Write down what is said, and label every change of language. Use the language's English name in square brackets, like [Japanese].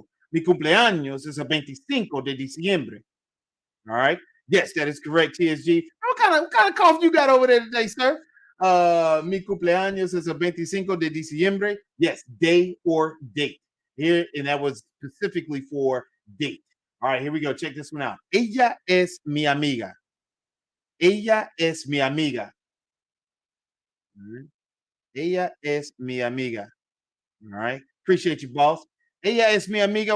[Spanish] Mi cumpleaños es el 25 de diciembre. [English] All right. Yes, that is correct, TSG. What kind of cough you got over there today, sir? [Spanish] Mi cumpleaños es el 25 de diciembre. [English] Yes, day or date. Here, and that was specifically for date. All right, here we go. Check this one out. [Spanish] Ella es mi amiga. [English] Ella es mi amiga. All right. [Spanish] Ella es mi amiga. [English] All right. Appreciate you, boss. [Spanish] Ella es mi amiga.